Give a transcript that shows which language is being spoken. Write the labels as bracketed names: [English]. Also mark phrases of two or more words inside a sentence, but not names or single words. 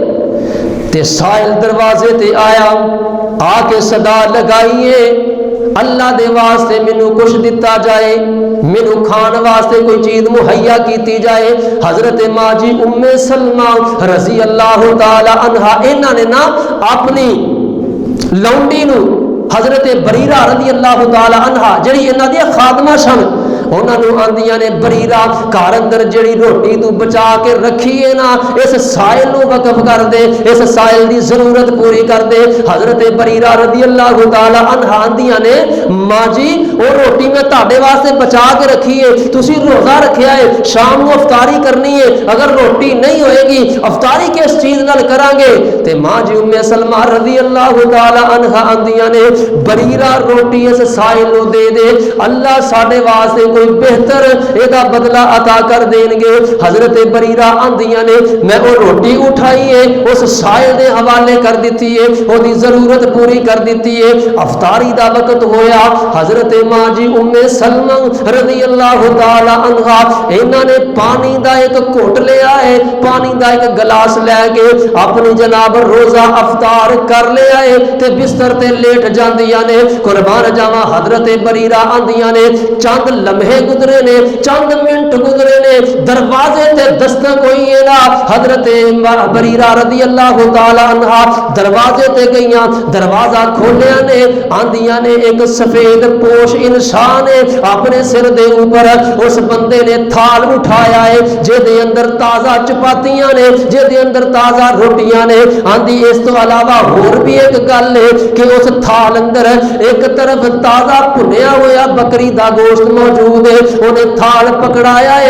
[Punjabi] تے سائل دروازے تے آیا، آ کے صدا لگائیے اللہ دے واسطے مینوں کچھ دتا جائے، مینوں کھان واسطے کوئی چیز مہیا کیتی جائے. حضرت ماں جی ام سلمہ [Arabic] رضی اللہ تعالی عنہا [Punjabi] انہاں نے نا اپنی لونڈی نو حضرت بریرہ [Arabic] رضی اللہ تعالی عنہا [Punjabi] جڑی انہاں دی خادمہ سن، انہاں نو آندیاں نے بریرہ گھر اندر جڑی روٹی تو بچا کے رکھی ہے نا اس سائل نو وقف کر دے، اس سائل دی ضرورت پوری کر دے. حضرت بریرہ [Arabic] رضی اللہ تعالی عنہا [Punjabi] آندیاں نے ماں جی وہ روٹی میں تہاڈے واسطے بچا کے رکھی ہے، تسی روزہ رکھیا ہے، شام کو افطاری کرنی ہے، اگر روٹی نہیں ہوئے گی افطاری کس چیز نال کران گے؟ تے ماں جی ام سلمہ [Arabic] رضی اللہ تعالی عنہا [Punjabi] آندیاں نے بریرہ روٹی اس سائل نو دے دے، اللہ ساڈے واسطے کوئی بہتر ایدا بدلہ عطا کر دیں گے. حضرت بریرہ آندیاں نے میں وہ روٹی اٹھائی ہے اس سائل دے حوالے کر دیتی ہے, وہ دی ضرورت پوری کر دیتی ہے. افطاری دا وقت ہویا, حضرت ماں جی ام سلمہ [Arabic] رضی اللہ تعالی عنہا [Punjabi] انہاں نے پانی دا ایک گھٹ لیا ہے, پانی دا ایک گلاس لے کے اپنی جناب روزہ افطار کر لیا ہے تے بستر تے لیٹ جاندیاں نے. قربان جاواں حضرت بریرہ آندیاں نے چند لمحے گزرے نے, چند منٹ گزرے نے, دروازے تے دستک ہوئی ہے نا. حضرت بریرہ [Arabic] رضی اللہ تعالی عنہا [Punjabi] دروازے تے گئیاں, دروازہ کھولیا نے, آندیاں نے ایک سفید پوش انسان ہے اپنے سر دے اوپر, اس بندے نے تھال اٹھایا ہے جے دے اندر تازہ چپاتیاں نے, جے دے اندر تازہ روٹیاں نے. آندی اس تو علاوہ اور بھی ایک گل ہے کہ اس تھال اندر ایک طرف تازہ بھنیا ہوا بکری دا گوشت موجود ہے, انہیں تھال پکڑایا ہے.